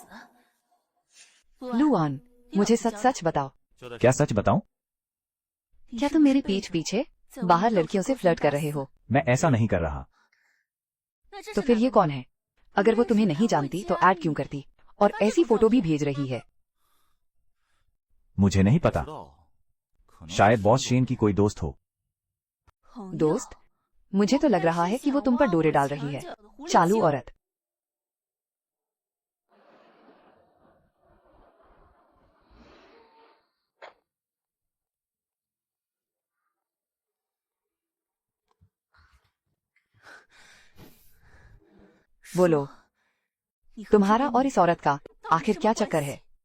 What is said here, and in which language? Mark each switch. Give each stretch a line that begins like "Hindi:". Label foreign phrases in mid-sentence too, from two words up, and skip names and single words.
Hindi: लुआन, मुझे सच सच बताओ,
Chinese: 就在
Hindi: क्या सच बताऊं? क्या तुम मेरे पीठ पीछे बाहर लड़कियों से फ्लर्ट कर रहे हो? मैं ऐसा नहीं कर रहा। तो फिर ये कौन है? अगर वो तुम्हें नहीं जानती तो ऐड क्यों करती? और ऐसी फोटो भी भेज रही है। मुझे नहीं पता,
Chinese: 知道，可能
Hindi: शायद बॉस शेन की कोई दोस्त हो। दोस्त, मुझे तो लग रहा है कि वो तुम पर डोरे डाल रही है। चालू औरत। बोलो, तुम्हारा और इस औरत का आखिर क्या चक्कर है?